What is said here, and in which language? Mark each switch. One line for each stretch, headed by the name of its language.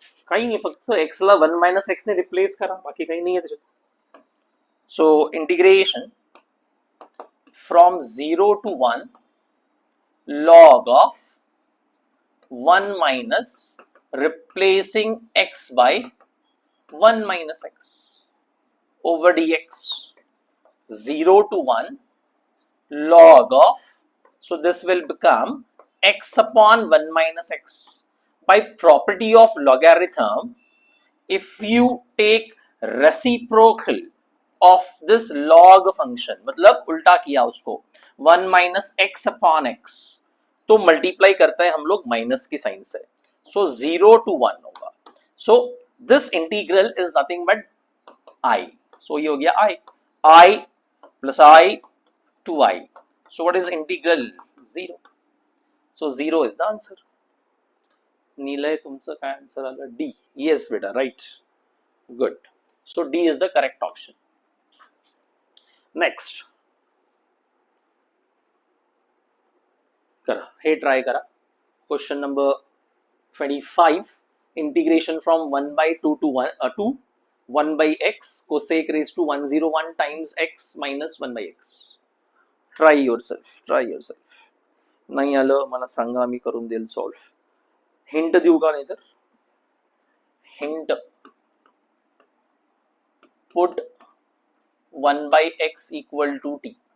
Marathi: काही नाही, फक्त x ला 1 मायनस एक्स ने रिप्लेस करा, बाकी काही नाही आहे त्याच्यात.
English: So integration from 0 to 1 log of 1 minus replacing x by 1 minus x over dx, 0 to 1 log of, so this will become x upon 1 minus x. By property of logarithm, if you take reciprocal of this log function,
Hindi: मतलब उल्टा किया उसको,
English: 1 minus x upon x,
Hindi: तो multiply करते हैं हम लोग minus की साइन से,
English: so 0 to 1
Hindi: होगा.
English: so this integral is nothing but i, so
Hindi: ये हो गया
English: i plus i to i. So what is integral? 0. So 0 is the answer.
Marathi: Nilay तुमचं काय आन्सर आलं? डी.
English: yes
Marathi: बेटा,
English: Right, good. So D is the correct option.
Marathi: Next करा, हे try करा.
English: Question number 25. Integration from 1 by 2 to 1 by x cosec raised to 101 times x minus 1 by x. Try yourself.
Marathi: नाही आलं मला सांगा, मी करून देईल सॉल्व. हिंट देऊ का? नाही तर hint,
English: Put 1 by x equal to t.